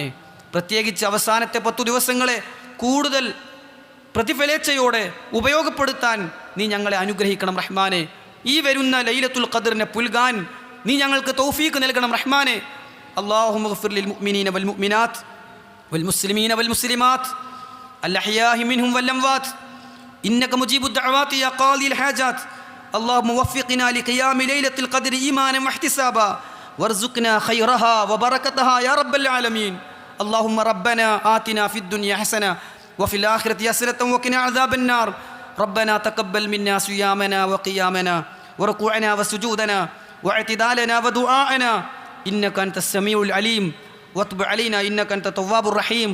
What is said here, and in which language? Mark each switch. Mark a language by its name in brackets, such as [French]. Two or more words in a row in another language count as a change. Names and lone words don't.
[Malayalam] പ്രത്യേകിച്ച് അവസാനത്തെ 10 ദിവസങ്ങളെ കൂടുതൽ പ്രതിഫലേച്ഛയോടെ ഉപയോഗപ്പെടുത്താൻ നീ ഞങ്ങളെ അനുഗ്രഹിക്കണം റഹ്മാനെ. ഈ വരുന്ന ലൈലത്തുൽ ഖദ്റിനെ പുൽകാൻ നീ ഞങ്ങൾക്ക് തൗഫീഖ് നൽകണം റഹ്മാനെ. [Arabic] اللهم اغفر للمؤمنين والمؤمنات والمسلمين والمسلمات الأحياء منهم والأموات إنك مجيب الدعوات يا قاضي الحاجات. اللهم وفقنا لقيام ليلة القدر إيمانا واحتسابا وارزقنا خيرها وبركتها يا رب العالمين. اللهم ربنا آتنا في الدنيا حسنة وفي الآخرة حسنة وقنا عذاب النار. ربنا تقبل منا صيامنا وقيامنا وركوعنا وسجودنا واعتدالنا ودعاءنا إنك أنت السميع العليم وتب علينا إنك أنت التواب الرحيم.